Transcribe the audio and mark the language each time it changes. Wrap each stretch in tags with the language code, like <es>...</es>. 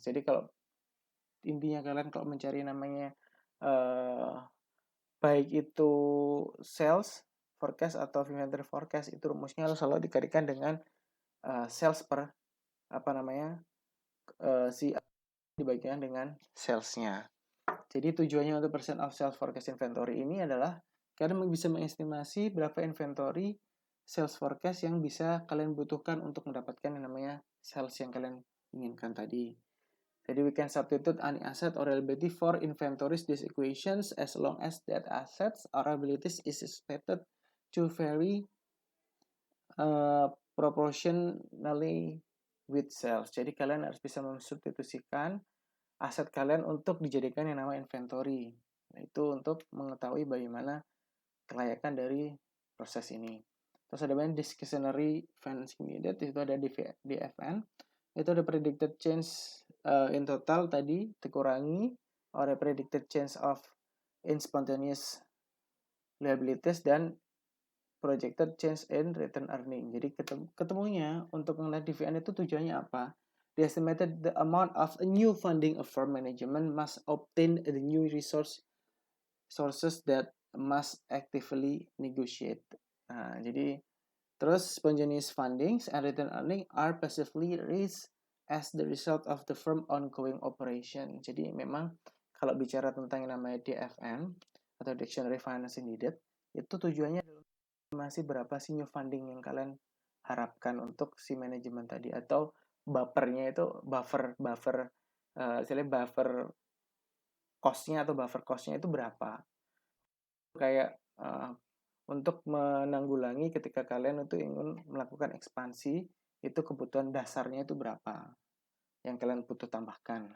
<id>Jadi kalau intinya kalian kalau mencari namanya uh, baik itu sales forecast atau inventory forecast, itu rumusnya selalu dikalikan dengan sales per apa namanya si dibagikan dengan salesnya. Jadi tujuannya untuk percent of sales forecast inventory ini adalah kalian bisa mengestimasi berapa inventory sales forecast yang bisa kalian butuhkan untuk mendapatkan yang namanya sales yang kalian inginkan tadi.</id> <en>Jadi we can substitute any asset or liability for inventories these equations as long as that assets or liabilities is expected to vary proportionally with sales.</en> <id>Jadi kalian harus bisa mensubstitusikan aset kalian untuk dijadikan yang namanya inventory. Nah, itu untuk mengetahui bagaimana kelayakan dari proses ini. Terus ada namanya discretionary financing needed, itu ada di DFN. Itu ada</id> <en>predicted change in total</en> <id>tadi dikurangi oleh</id> <en>predicted change of in spontaneous liabilities dan projected change in return earning.</en> <id>Jadi ketemunya untuk melihat DVN itu tujuannya apa?</id> <en>The estimated the amount of a new funding a firm management must obtain the new sources that must actively negotiate.</en> <id>Nah, jadi terus</id> <en>spontaneous fundings and return earning are passively raised as the result of the firm ongoing operation.</en> <id>Jadi memang kalau bicara tentang yang namanya DFN atau Dictionary Financing Needed, itu tujuannya masih berapa sih new funding yang kalian harapkan untuk si manajemen tadi, atau buffernya itu buffer costnya atau buffer costnya itu berapa, kayak untuk menanggulangi ketika kalian itu ingin melakukan ekspansi, itu kebutuhan dasarnya itu berapa yang kalian butuh tambahkan.</id>